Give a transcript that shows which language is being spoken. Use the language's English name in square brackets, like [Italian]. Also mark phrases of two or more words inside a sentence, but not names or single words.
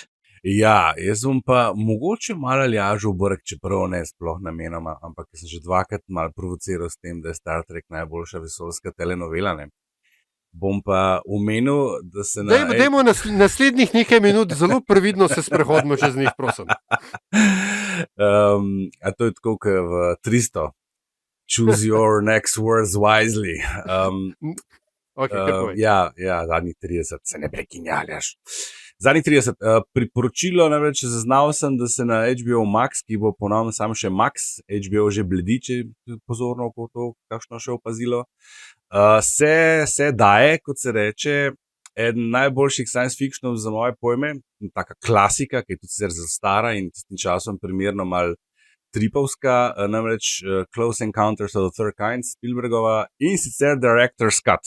[Slovenian] Ja, jaz bom pa mogoče malo Aljažu Brk, čeprav ne sploh namenoma, ampak sem že dvakrat malo provociral s tem, da je Star Trek najboljša vesoljska telenovela, ne. Bom pa omenil, da se Dajmo naslednjih nekaj minut zelo previdno se sprehodimo čez njih, prosim. A to je tako, kot v 300. [English] Choose your next words wisely. Okay, [Slovenian] ja, zadnjih 30, se ne prekinjaljaš. Zadnjih 30. Priporočilo, namreč zaznal sem, da se na HBO Max, ki bo ponovno samo še Max, HBO že bledi, če je pozorno oko to, kakšno še opazilo, se daje, kot se reče, eden najboljših science fictionov za moje pojme, taka klasika, ki je tudi sicer zelo stara in tistim časom primerno malo tripovska, namreč Close Encounters of the Third Kind, Spielbergova in sicer [English] Director's Cut.